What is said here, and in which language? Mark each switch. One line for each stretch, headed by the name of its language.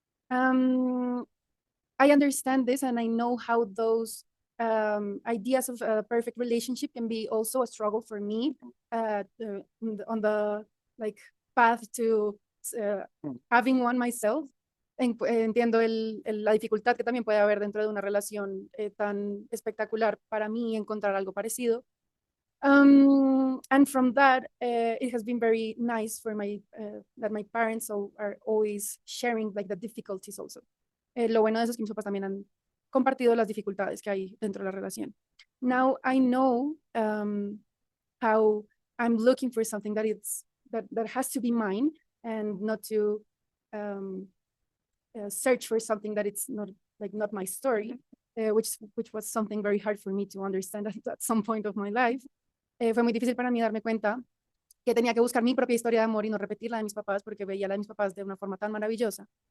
English: I understand this and I know how those ideas of a perfect relationship can be also a struggle for me on the like path to having one myself.
Spanish: Entiendo la dificultad que también puede haber dentro de una relación tan espectacular para mí encontrar algo parecido.
English: And from that, it has been very nice for my that my parents are always sharing like the difficulties also.
Spanish: Lo bueno de eso es que mis papás también han compartido las dificultades que hay dentro de la relación.
English: Now I know how I'm looking for something that has to be mine and not to search for something that it's not my story, which was something very hard for me to understand at some point of my life.
Spanish: Fue muy difícil para mí darme cuenta que tenía que buscar mi propia historia de amor y no repetir la de mis papás porque veía la de mis papás de una forma tan maravillosa.